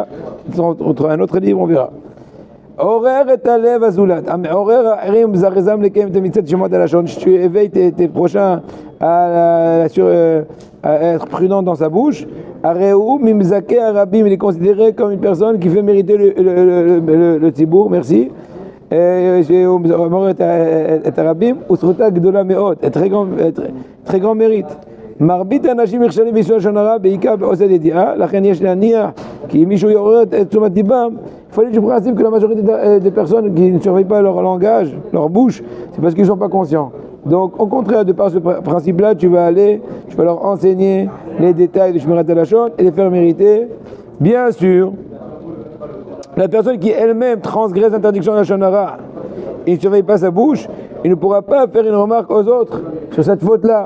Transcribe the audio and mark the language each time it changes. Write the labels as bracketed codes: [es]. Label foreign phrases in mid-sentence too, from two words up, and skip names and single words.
[fr] Entre un autre livre, on verra. Tu éveilles tes prochains à être prudent dans sa bouche. Il est considéré comme une personne qui fait mériter le tibour, merci. très grand mérite. [he] מרבית האנשים נכשלים ביישום לשון הרע בעיקר בעושי ידיעה, לכן יש להניח כי אם מישהו יעורר את תשומת ליבם, [fr] il faut aller du principe que la majorité des personnes qui ne surveillent pas leur langage, leur bouche, c'est parce qu'ils ne sont pas conscients. Donc au contraire, de par ce principe-là, tu vas leur enseigner les détails de [he] שמירת הלשון [fr] et les faire mériter. Bien sûr, la personne qui elle-même transgresse l'interdiction de la [he] לשון הרע, [fr] il ne surveille pas sa bouche, il ne pourra pas faire une remarque aux autres sur cette faute-là.